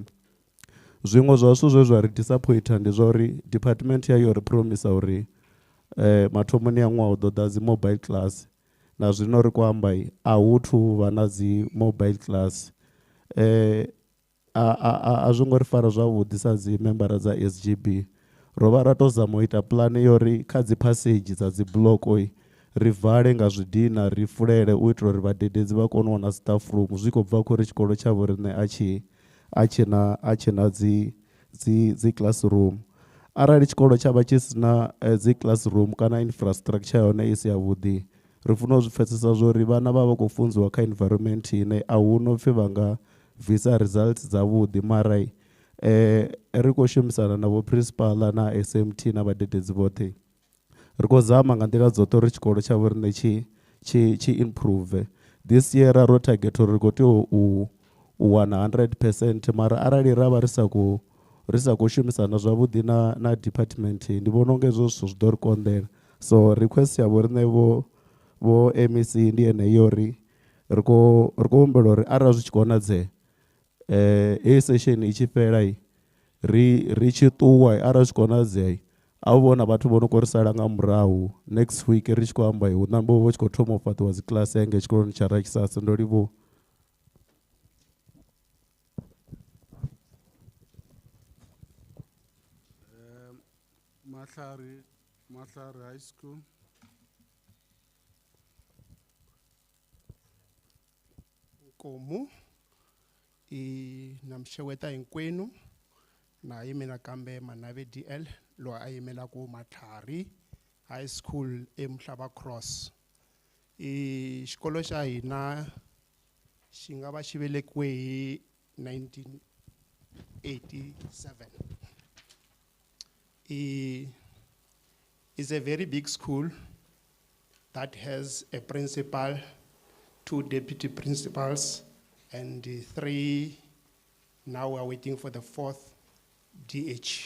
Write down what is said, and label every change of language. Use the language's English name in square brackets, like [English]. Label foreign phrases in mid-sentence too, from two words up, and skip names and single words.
[Venda] Zwiṅwe zwa zwithu zwe zwa ri disappointa ndi zwa uri department yayo ri promisa uri mathomoni ya ṅwaha u ḓo ḓa dzi [English] mobile class, [Venda] na zwino ri khou amba a hu thu vha na dzi [English] mobile class. [Venda] A zwo ngo ri fara zwavhuḓi sa dzi membara dza SGB. Ro vha ra tou zama u ita puḽane yori kha dzi passage dza dzi block ri vale nga zwidina ri fulele u itela uri vhadededzi vha kone u wana [English] staff room [Venda] zwi khou bva khori tshikolo tsha vho riṋe a tshe na dzi classroom. Arali tshikolo tsha vha tshi si na dzi classroom kana infrastructure yone i si yavhuḓi, ri funa u zwi pfhesesa zwori vhana vha vha khou funziwa kha environment ine a hu no pfhi vha nga bvisa results dzavhuḓi. Mara ri khou shumisana na vho principal na SMT na vhadededzi vhoṱhe ri khou zama nga nḓila dzoṱhe uri tshikolo tsha vho riṋe tshi improve. [English] This year [Venda] ro target uri ri khou tea u wana 100%, mara arali ra vha ri sa khou shumisana zwavhuḓi na department ndi vhona unga hezwo zwithu zwi ḓo ri konḓela. So request ya vho riṋe vho MEC ndi yeneyo uri ri khou humbela uri arali zwi tshi konadzea heyi session i tshi fhela ri tshi ṱuwa arali zwi konadzea a hu vhona vhathu vho no khou ri sala nga murahu [English] next week [Venda] ri tshi khou amba hu ṋambe vho tshi khou thoma u fhaṱiwa dzi class enge tshikoloni tsha Rakisase. Ndo livhuwa. Mahlari High School. [Tsonga] Nkomu na mxeweta hinkwenu na yimela kambe Manave DL lo a yimela ku Mahlari High School eMhlaba Cross. Xikolo xa hina xi nga va xi velekiwe hi 1987. [English] It's a very big school that has a principal, 2 deputy principals, and 3, now we're waiting for the 4th DH.